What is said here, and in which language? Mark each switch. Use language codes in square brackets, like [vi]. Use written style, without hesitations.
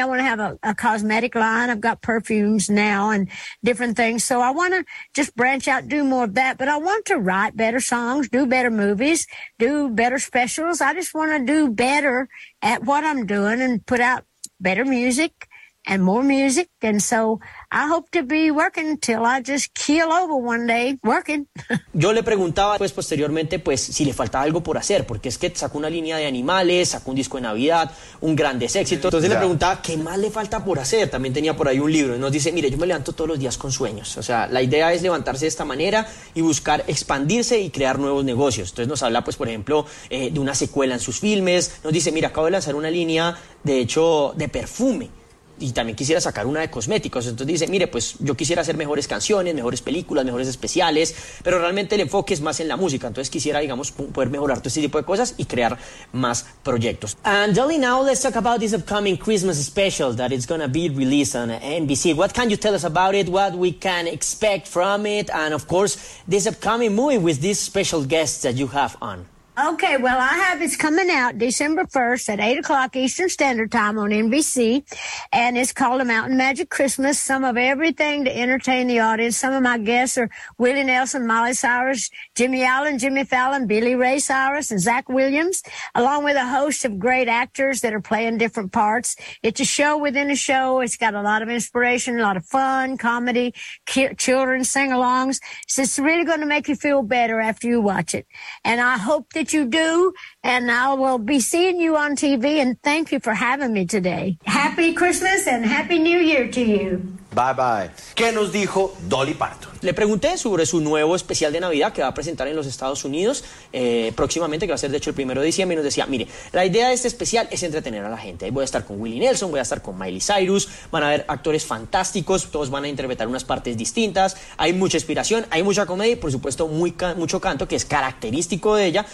[en] I want to have a cosmetic line. I've got perfumes now and different things. So I want to just branch out, do more of that. But I want to write better songs, do better movies, do better specials. I just want to do better at what I'm doing and put out better music and more music. And so I hope to be working till I just keel over one day working. [es] Yo le preguntaba pues posteriormente pues si le faltaba algo por hacer, porque es que sacó una línea de animales, sacó un disco de Navidad, un grandes éxito. Entonces le preguntaba qué más le falta por hacer. También tenía por ahí un libro y nos dice, mire, yo me levanto todos los días con sueños. O sea, la idea es levantarse de esta manera y buscar expandirse y crear nuevos negocios. Entonces nos habla pues, por ejemplo, de una secuela en sus filmes. Nos dice, mira, acabo de lanzar una línea de hecho de perfume. Y también quisiera sacar una de cosméticos. Entonces dice, mire, pues yo quisiera hacer mejores canciones, mejores películas, mejores especiales, pero realmente el enfoque es más en la música. Entonces quisiera, digamos, poder mejorar todo este tipo de cosas y crear más proyectos. [en] And Dolly, now let's talk about this upcoming Christmas special that is going to be released on NBC. What can you tell us about it? What we can expect from it? And of course, this upcoming movie with these special guests that you have on. Okay, well, it's coming out December 1st at 8:00 Eastern Standard Time on NBC, and it's called A Mountain Magic Christmas, some of everything to entertain the audience. Some of my guests are Willie Nelson, Miley Cyrus, Jimmy Allen, Jimmy Fallon, Billy Ray Cyrus, and Zach Williams, along with a host of great actors that are playing different parts. It's a show within a show. It's got a lot of inspiration, a lot of fun, comedy, children sing-alongs. So it's really going to make you feel better after you watch it, and I hope that you do, and I will be seeing you on TV, and thank you for having me today. Happy Christmas and Happy New Year to you. Bye bye. [es] ¿Qué nos dijo Dolly Parton? Le pregunté sobre su nuevo especial de Navidad que va a presentar en los Estados Unidos próximamente, que va a ser de hecho el 1 de diciembre, y nos decía, mire, la idea de este especial es entretener a la gente. Ahí voy a estar con Willie Nelson, voy a estar con Miley Cyrus, van a haber actores fantásticos, todos van a interpretar unas partes distintas, hay mucha inspiración, hay mucha comedia y por supuesto mucho canto, que es característico de ella.